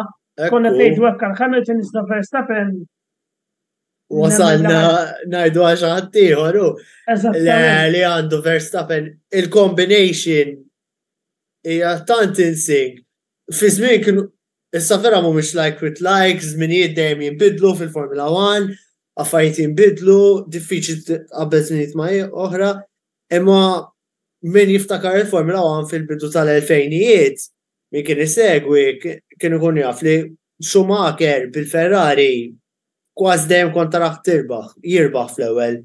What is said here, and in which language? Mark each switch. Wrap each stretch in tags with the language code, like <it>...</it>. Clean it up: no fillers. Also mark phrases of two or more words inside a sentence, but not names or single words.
<mt>Konna tgħidu hekk għal Hamilton iżda Verstappen. Wasalna ngħidu għax ħadd ieħor li għandu Verstappen il-combination hija tant insink. Fi żmien kienu issa vera mhumiex</mt> <en>like with likes,</en> <mt>żminijiet dejjem jinbidlu fil-Formula 1, affarijiet jinbidlu, diffiċli qabel żminijiet ma' oħra, imma min jiftakar il-Formula 1 fil-bidu tal-2000ijiet min kien isegwi kien ikun jaf li Schumacher bil-Ferrari kważi dejjem kont taraħ jirbaħ fl-ewwel.</mt>